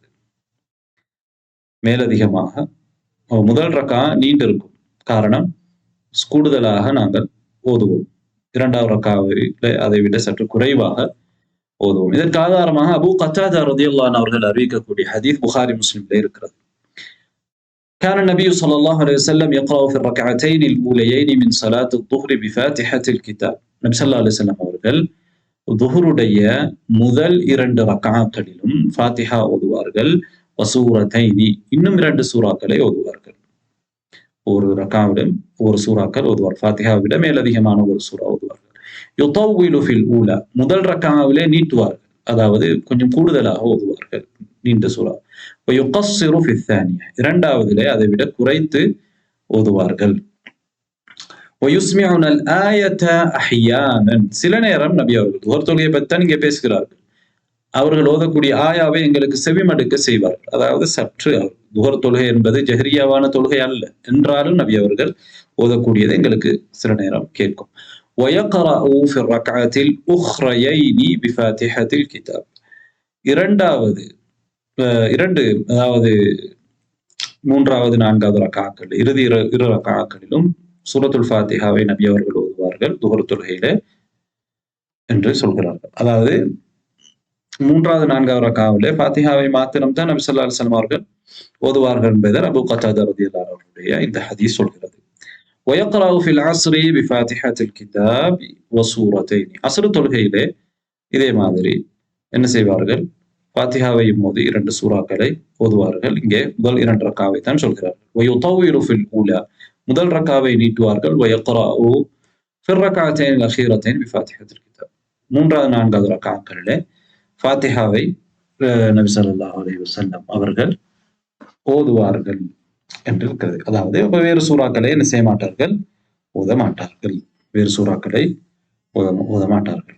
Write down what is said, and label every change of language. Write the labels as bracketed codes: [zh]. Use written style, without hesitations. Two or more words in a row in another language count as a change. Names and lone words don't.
[ta] மேலதிகமாக முதல் ரக்கா நீண்டிருக்கும். காரணம் கூடுதலாக நாங்கள் ஓதுவோம். 2வது ரக்காவிலே அதை விட சற்று குறைவாக ஓதுவோம். இதற்கு ஆதாரமாக அபூ கத்தாதா [ar] رضي الله عنه [ta] அவர்கள் அறிவிக்கக்கூடிய ஹதீஸ் புகாரி முஸ்லிமிலே இருக்கிறது. [ar] كان النبي صلى الله عليه وسلم يقرأ في الركعتين الأوليين من صلاة الظهر بفاتحة الكتاب. [ta] நபி [ar] صلى الله عليه وسلم [ta] அவர்கள் ظுஹருடைய முதல் 2 ரக்அத்களிலும் ஃபாத்திஹா ஓதுவார்கள். வசூரத்தைனி, இன்னும் 2 சூறாக்களை ஓதுவார்கள். ஒரு ரக்அவிலும் ஒரு சூறாக்கள் ஓதுவார். ஃபாத்திஹாவை விட மேலதிகமான ஒரு சூறா ஓதுவார்கள். [ar] يطول في الأولى, [ta] முதல் ரக்அவிலே நீட்டுவார்கள், அதாவது கொஞ்சம் கூடுதலாக ஓதுவார்கள் நீண்ட சூறா. [ar] يقصر في الثانية, [ta] 2வதிலே அதை விட குறைத்து ஓதுவார்கள். [ar] وَيُسْمِعُنَا الْآيَةَ أَحْيَانًا [ta] சில நேரம் நபி அவர்கள் துஹர் தொழுகையை பற்றி தான் இங்கே பேசுகிறார்கள். அவர்கள் ஓதக்கூடிய ஆயாவை எங்களுக்கு செவிமடுக்க செய்வார். அதாவது சற்று துஹர் தொழுகை என்பது ஜஹரியாவான தொழுகை அல்ல என்றாலும் நபி அவர்கள் ஓதக்கூடியதை எங்களுக்கு சில நேரம் கேட்கும். [ar] وَيَقْرَأُ فِي الرَّكْعَةِ الْأُخْرَيَيْنِ بِفَاتِحَةِ الْكِتَابِ [ta] இரண்டு அதாவது மூன்றாவது நான்காவது ரக்காக்கள் இறுதி இரு ரக்காக்களிலும் சூரத்துல் ஃபாத்திஹாவை நபி அவர்கள் ஓதுவார்கள் துஹர் தொழுகையிலே என்று சொல்கிறார்கள். அதாவது மூன்றாவது நான்காவது ரக்காவிலே ஃபாத்திஹாவை மாத்திரம் தான் நபி [ar] صلى الله عليه وسلم [ta] அவர்கள் ஓதுவார்கள் என்பதை அபூ கத்தாதா [ar] رضي الله عنه [ta] இந்த ஹதீஸ் சொல்கிறது. [ar] وَيَقْرَأُ فِي الْعَصْرِ بِفَاتِحَةِ الْكِتَابِ وَسُورَتَيْنِ [ta] அஸ்ர் தொழுகையிலே இதே மாதிரி என்ன செய்வார்கள்? ஃபாத்திஹாவையும் ஓதி 2 சூறாக்களை ஓதுவார்கள். இங்கே முதல் 2 ரக்காவை தான் சொல்கிறார்கள். [ar] وَيُطَوِّلُ فِي الْأُولَى [ta] முதல் ரக்காவை நீட்டுவார்கள். [ar] وَيَقْرَأُ فِي الرَّكْعَتَيْنِ الْأَخِيرَتَيْنِ بِفَاتِحَةِ الْكِتَابِ [ta] மூன்றாவது நான்காவது ரக்காக்களிலே ஃபாத்திஹாவை நபி [ar] صلى الله عليه وسلم [ta] அவர்கள் ஓதுவார்கள் என்று இருக்கிறது. அதாவது வேறு சூறாக்களை என்ன செய்ய மாட்டார்கள்? ஓத மாட்டார்கள். வேறு சூறாக்களை ஓத மாட்டார்கள்.